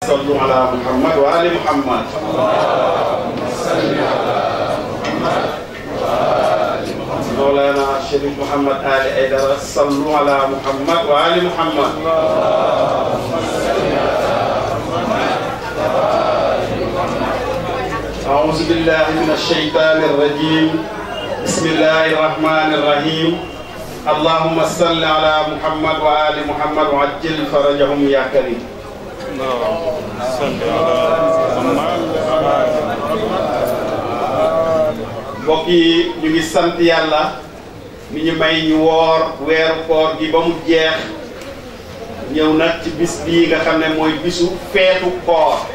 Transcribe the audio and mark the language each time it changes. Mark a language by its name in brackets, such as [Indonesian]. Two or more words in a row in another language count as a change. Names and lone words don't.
[Arabic] صلوا على محمد وآل محمد. Mawlana Cherif Mouhamad Ali Aidara صلوا على محمد وآل محمد. أعوذ بالله من الشيطان الرجيم. بسم الله الرحمن الرحيم. اللهم صل على محمد وآل محمد وعجل فرجهم يا كريم. [Wolof] mbokk yi ñu ngi sant yàlla mi ñu may ñu woor weeru koor gi ba mu jeex ñëw nag ci bis bii nga xam ne mooy bisu feetu koor.